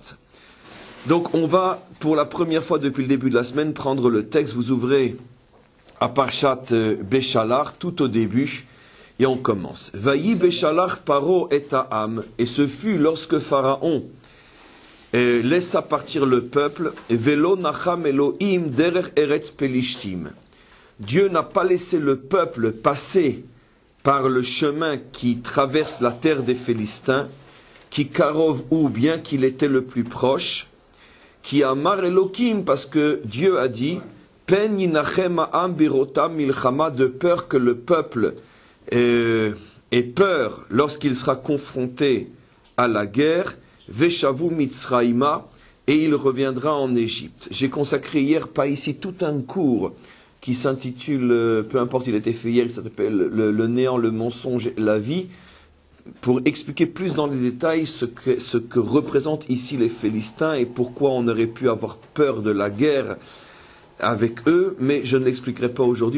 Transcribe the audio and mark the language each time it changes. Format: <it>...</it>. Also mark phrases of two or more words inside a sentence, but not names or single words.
<fr>Donc on va, pour la première fois depuis le début de la semaine, prendre le texte. Vous ouvrez à</fr> <he>פרשת בשלח,</he> <fr>tout au début, et on commence.</fr> <he>ויהי בשלח פרעה את העם,</he> <fr>et ce fut lorsque Pharaon laissa partir le peuple,</fr> <he>ולא נחם אלהים דרך ארץ פלשתים.</he> <fr>Dieu n'a pas laissé le peuple passer par le chemin qui traverse la terre des Philistins, qui Karov ou bien qu'il était le plus proche, qui</fr> <he>אמר אלהים,</he> <fr>parce que Dieu a dit,</fr> <he>פן ינחם העם בראתם מלחמה,</he> <fr>de peur que le peuple ait peur lorsqu'il sera confronté à la guerre,</fr> <he>ושבו מצרימה,</he> <fr>et il reviendra en Égypte. J'ai consacré hier, pas ici, tout un cours qui s'intitule, peu importe, il a été fait hier, il s'appelle le néant, le mensonge, la vie, pour expliquer plus dans les détails ce que représentent ici les Philistins et pourquoi on aurait pu avoir peur de la guerre avec eux, mais je ne l'expliquerai pas aujourd'hui.</fr>